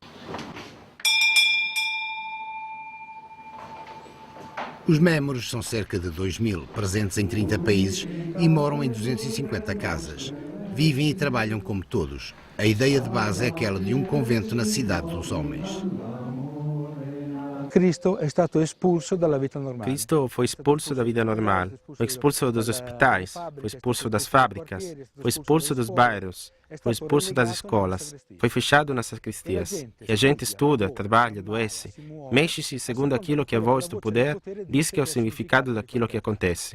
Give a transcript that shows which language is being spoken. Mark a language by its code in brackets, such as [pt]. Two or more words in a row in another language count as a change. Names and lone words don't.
[pt] Os membros são cerca de 2.000, presentes em 30 países e moram em 250 casas. Vivem e trabalham como todos. A ideia de base é aquela de um convento na cidade dos homens. [it] Cristo è stato espulso dalla vita normale. [pt] Cristo foi expulso da vida normal, foi expulso dos hospitais, foi expulso das fábricas, foi expulso dos bairros, foi expulso das escolas, foi fechado nas sacristias. E a gente estuda, trabalha, adoece, mexe-se segundo aquilo que a voz do poder diz que é o significado daquilo que acontece.